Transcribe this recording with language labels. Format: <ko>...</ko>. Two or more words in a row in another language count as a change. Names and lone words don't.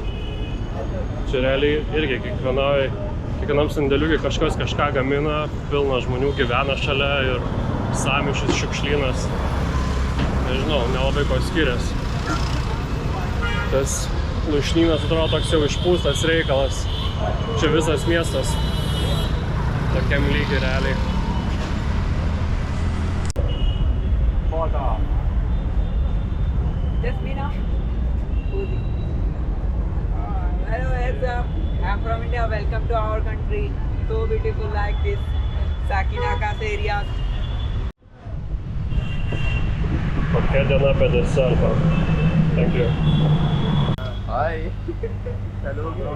<lt>Čia realiai irgi kiekvienam sandėliukui kažkas kažką gamina, pilna žmonių gyvena šalia ir sąmyšis, šiukšlynas. Nežinau, nelabai ko skiriasi. Tas Lūšnynas atrodo toks jau išpūstas reikalas. Čia visas miestas tokiam lygiai realiai.</lt> <en>Just me now? Hello, I'm from India. Welcome to our country. So beautiful like this Sakinakas area.</en> <lt>Kokia diena be deserto.</lt> <en>Thank you. Hi. Hello.</en>